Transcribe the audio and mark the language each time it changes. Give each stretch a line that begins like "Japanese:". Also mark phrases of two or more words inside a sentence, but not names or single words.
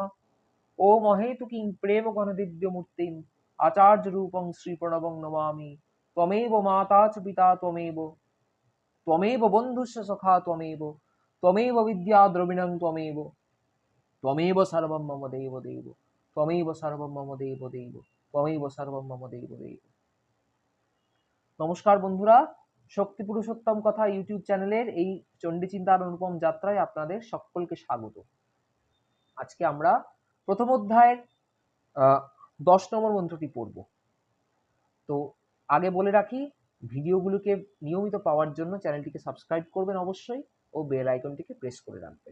Sanskrit: ओम अहेतुकीं प्रेम गणदिव्य मूर्तिम् आचार्य रूपं श्री प्रणवं नमामि। त्वमेव माता च पिता त्वमेव त्वमेव बन्धुश्च सखा त्वमेव त्वमेव विद्या द्रविणं त्वमेव त्वमेव सर्वं मम देव देव त्वमेव सर्वं मम देव देव त्वमेव सर्वं मम देव देव।
Bangla: নমস্কার বন্ধুরা, শক্তি পুরুষোত্তম কথা ইউটিউব চ্যানেলের এই চণ্ডী চিন্তার অনুপম যাত্রায় আপনাদের সকলকে স্বাগত। আজকে আমরা প্রথম অধ্যায়ের 10 নম্বর মন্ত্রটি পড়ব। তো আগে বলে রাখি, ভিডিওগুলোকে নিয়মিত পাওয়ার জন্য চ্যানেলটিকে সাবস্ক্রাইব করবেন অবশ্যই ও
English: bell iconটিকে
Bangla: প্রেস করে রাখবেন।